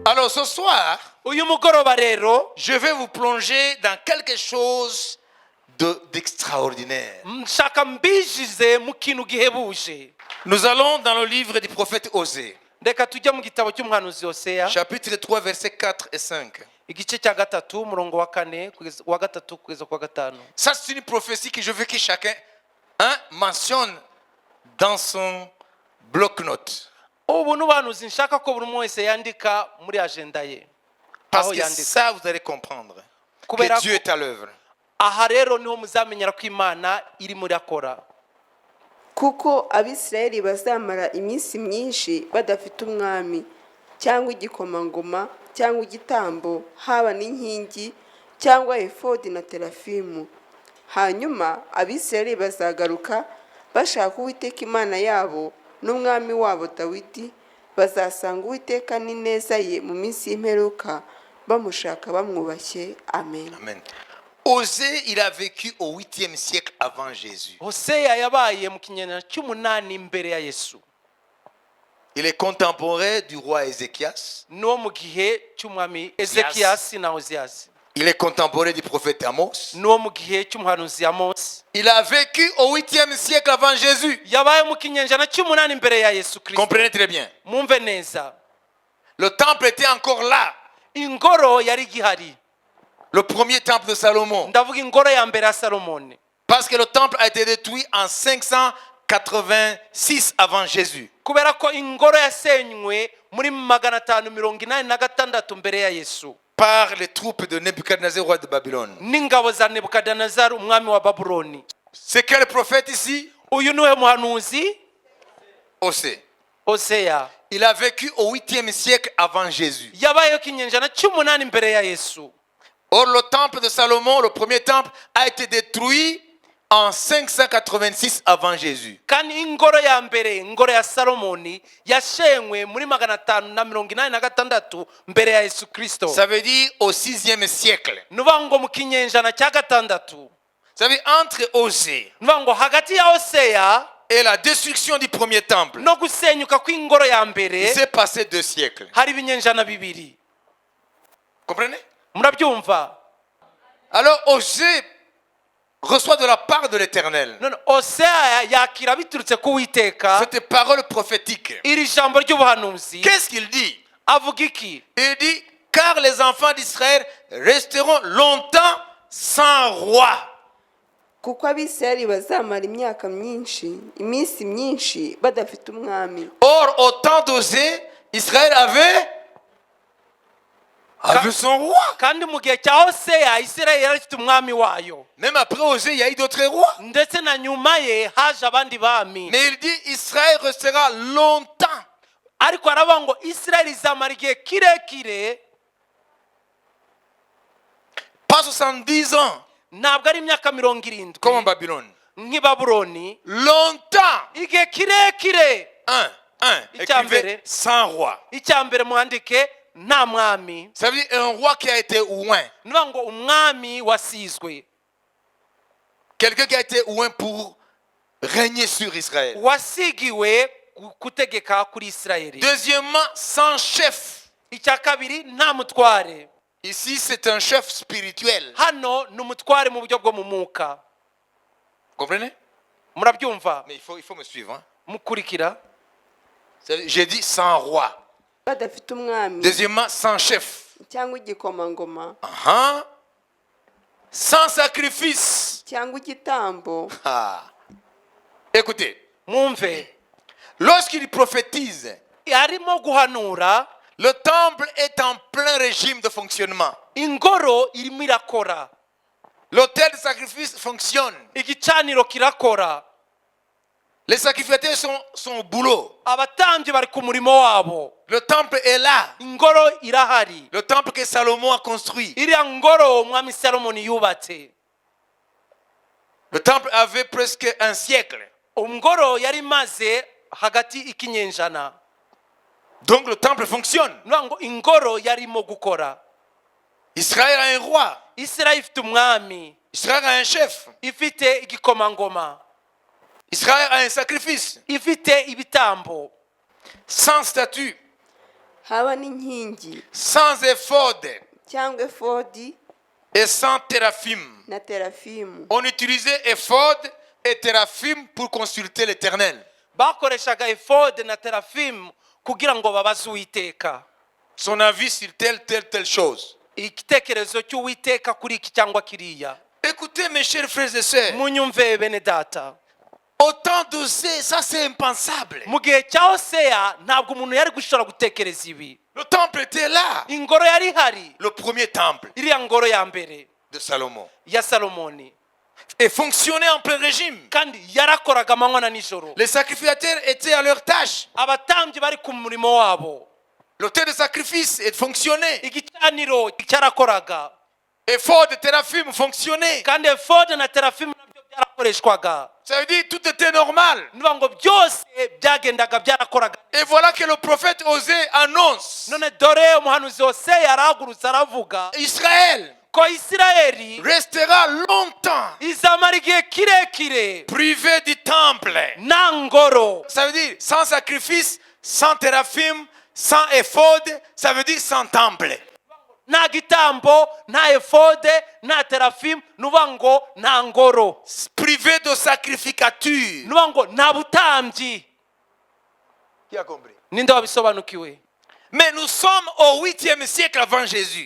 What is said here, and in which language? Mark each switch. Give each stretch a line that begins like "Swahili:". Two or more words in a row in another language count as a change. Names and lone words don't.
French: Alors ce soir,
Kinyarwanda: uyu mugoroba rero
French: je vais vous plonger dans quelque chose d'extraordinaire.
Kinyarwanda: nshaka mbijize mu kintu gihebuje.
French: Nous allons dans le livre du prophète Osée,
Kinyarwanda: Reka tujya mu gitabo cy'umuhanuzi Hoseya
French: chapitre 3, versets 4 et 5.
Kinyarwanda: igice cya gatatu umurongo wa kane wa gatatu kugeza kwa gatanu.
French: Ça, c'est une prophétie que je veux que chacun mentionne dans son bloc-notes.
Kinyarwanda: Ubu n'ubuhanuzi nshaka ko buri umwe wese yandika muri agenda ye.
French: Parce
Kinyarwanda: Aho
French: que
Kinyarwanda: yandika.
French: ça, vous allez comprendre
Kinyarwanda: Kubera
French: que Dieu est à l'œuvre.
Kinyarwanda: aha rero niho muzamenyera ko Imana iri muri akora. kuko abisirayeli bazamara iminsi myinshi badafite umwami cyangwa igikomangoma cyangwa igitambo haba n'inkingi cyangwa efodi na terafimu. Hanyuma abisirayeli bazagaruka bashaka Uwiteka Imana yabo n'umwami wabo Dawidi, bazasanga Uwiteka n'ineza ye mu minsi y'imperuka bamushaka bamwubashye. Amen. Amen.
French: Osée, il a vécu au 8e siècle avant Jésus.
Kinyarwanda: Hoseya yabaye mu kinyejana cy'umunani imbere ya Yesu.
French: Il est contemporain du roi Ézéchias.
Kinyarwanda: No mu gihe cy'umwami Ezekiyasi na Hoziyasi.
French: Il est contemporain du prophète Amos.
Kinyarwanda: No mu gihe cy'umuhanuzi Amosi.
French: Il a vécu au 8e siècle avant Jésus.
Kinyarwanda: Yabaye mu kinyejana cy'umunani imbere ya Yesu Kristo.
French: Comprenez très bien.
Kinyarwanda: Mumve neza.
French: Le temple était encore là.
Kinyarwanda: Ingoro yari gihari.
French: Le premier temple de Salomon.
Kinyarwanda: Ndavuga ingoro ya mbere ya Salomoni.
French: Parce que le temple a été détruit en 586 avant Jésus.
Kinyarwanda: Kubera ko ingoro yasenywe muri 586 mbere ya Yesu.
French: Par les troupes de Nebuchadnezzar, roi de Babylone.
Kinyarwanda: N'ingabo za Nebukadnezar umwami wa Babuloni.
French: C'est quel prophète ici?
Kinyarwanda: Uyu niwe muhanuzi
French: Osée.
Kinyarwanda: Hoseya.
French: Il a vécu au 8e siècle avant Jésus.
Kinyarwanda: Yabaye kinyejana cy'umunani mbere ya Yesu.
French: Or, le temple de Salomon, le premier temple, a été détruit en 586 avant Jésus.
Kinyarwanda: Kandi ingoro ya mbere, ingoro ya Salomoni yashenywe muri 586 mbere ya Yesu Kristo.
French: Ça veut dire au 6e siècle.
Kinyarwanda: Nuvango mu kinyejana cya gatandatu.
French: Ça veut dire entre Osée
Kinyarwanda: Nuvango hagati ya Hoseya
French: et la destruction du premier temple,
Kinyarwanda: no gusenyuka kw'ingoro ya
French: il
Kinyarwanda: mbere
French: s'est passé 2 siècles.
Kinyarwanda: hari ibinyejana bibiri.
French: Comprenez?
Kinyarwanda: Murabyumva?
French: Alors Osée reçoit de la part de l'Éternel
Kinyarwanda: None Hoseya yakira biturutse ku Uwiteka
French: cette parole prophétique.
Kinyarwanda: iri jambo ry'ubuhanuzi.
French: Qu'est-ce qu'il dit?
Kinyarwanda: Avuga iki?
French: Il dit, car les enfants d'Israël resteront longtemps sans roi.
Kinyarwanda: kuko abisirayeli bazamara imyaka myinshi, iminsi myinshi badafite umwami.
French: Or, au temps d'Osée, Israël avait son roi.
Kinyarwanda: Kandi mu gihe cya Hoseya Isirayeli yari ifite umwami wayo.
French: Même après Osée, il y a eu d'autres rois.
Kinyarwanda: Ndetse na nyuma ye haje abandi bami.
French: Mais il dit, Israël restera longtemps.
Kinyarwanda: Ariko aravuga ngo Isirayeli izamara igihe kirekire.
French: Pas 70 ans,
Kinyarwanda: Ntabwo ari imyaka 70
French: comme en Babylone.
Kinyarwanda: nk'i Babuloni.
French: Longtemps.
Kinyarwanda: Igihe kirekire.
French: Écrivez
Kinyarwanda: Icyambere.
French: sans roi.
Kinyarwanda: Icyambere mwandike nta mwami.
French: Ça veut dire un roi qui a été oint.
Kinyarwanda: Nuvuga ngo umwami wasizwe.
French: Quelqu'un qui a été oint pour régner sur Israël.
Kinyarwanda: Wasigiwe kutegeka kuri Isirayeli.
French: Deuxièmement, sans chef.
Kinyarwanda: Icya kabiri nta mutware.
French: Ici, c'est un chef spirituel.
Kinyarwanda: Hano ni umutware mu buryo bwo mu mwuka.
French: Comprenez?
Kinyarwanda: Murabyumva?
French: Mais il faut me suivre. Hein?
Kinyarwanda: Mukurikira.
French: J'ai dit sans roi.
Kinyarwanda: Badafite umwami
French: Deuxièmement, sans chef.
Kinyarwanda: cyangwa igikomangoma
French: Sans sacrifice.
Kinyarwanda: cyangwa igitambo.
French: Écoutez,
Kinyarwanda: Mwumve.
French: lorsqu'il prophétise,
Kinyarwanda: Arimo guhanura.
French: le temple est en plein régime de fonctionnement.
Kinyarwanda: Ingoro irimo irakora.
French: L'autel de sacrifice fonctionne.
Kinyarwanda: Igicaniro kirakora.
French: Les sacrificateurs sont au boulot.
Kinyarwanda: Abatambyi bari ku murimo wabo.
French: Le temple est là.
Kinyarwanda: Ingoro irahari.
French: Le temple que Salomon a construit.
Kinyarwanda: Iriya ngoro umwami Salomoni yubatse.
French: Le temple avait presque un siècle.
Kinyarwanda: Ngoro yari maze hagati ikinyenjana.
French: Donc le temple fonctionne.
Kinyarwanda: Ngo ingoro yarimo gukora.
French: Israël a un roi.
Kinyarwanda: Isirayeli ifite umwami.
French: Israël a un chef.
Kinyarwanda: Ifite igikomangoma.
French: Israël a un sacrifice.
Kinyarwanda: Ifite ibitambo.
French: Sans statut.
Kinyarwanda: haba n'inkingi
French: sans éphod
Kinyarwanda: cyangwa efodi
French: et sans téraphim.
Kinyarwanda: na terafimu.
French: On utilisait éphod et téraphim pour consulter l'Éternel.
Kinyarwanda: bakoreshaga efode na terafimu kugira ngo babaze uwiteka
French: Son avis sur telle chose.
Kinyarwanda: igitekerezo cy'uwiteka kuri iki cyangwa kiriya.
French: Écoutez mes chers frères et sœurs,
Kinyarwanda: munyumve bene data,
French: au temps d'Osée, ça c'est impensable.
Kinyarwanda: mu gihe cya Hoseya ntabwo umuntu yari gushobora gutekereza ibi.
French: Le temple était là,
Kinyarwanda: ingoro yari ihari,
French: le premier temple
Kinyarwanda: iriya ngoro ya mbere
French: de Salomon,
Kinyarwanda: ya Salomoni,
French: et fonctionnait en plein régime.
Kinyarwanda: kandi yarakoraga amanywa na nijoro.
French: Les sacrificateurs étaient à leur tâche.
Kinyarwanda: abatambyi bari ku murimo wabo,
French: L'autel de sacrifice fonctionnait.
Kinyarwanda: igicaniro cyarakoraga,
French: Éphod et téraphim fonctionnaient.
Kinyarwanda: kandi efode na terafimu nabyo byarakoreshwaga.
French: Ça veut dire tout était normal.
Kinyarwanda: niba ngo byose byagendaga byarakoraga.
French: Et voilà que le prophète Osée annonce:
Kinyarwanda: none dore umuhanuzi Hoseya arahagurutse aravuga
French: Israël
Kinyarwanda: ko Isirayeli
French: restera longtemps
Kinyarwanda: izamara igihe kirekire
French: privé du temple.
Kinyarwanda: nta ngoro.
French: Ça veut dire sans sacrifice, sans téraphim, sans éphod, ça veut dire sans temple.
Kinyarwanda: nta gitambo, nta efode, nta terafimu, nuba ngo nta ngoro,
French: Privé de sacrificature.
Kinyarwanda: nuba ngo nta butambyi.
French: Qui a compris?
Kinyarwanda: ninde wabisobanukiwe?
French: Mais nous sommes au 8e siècle avant Jésus.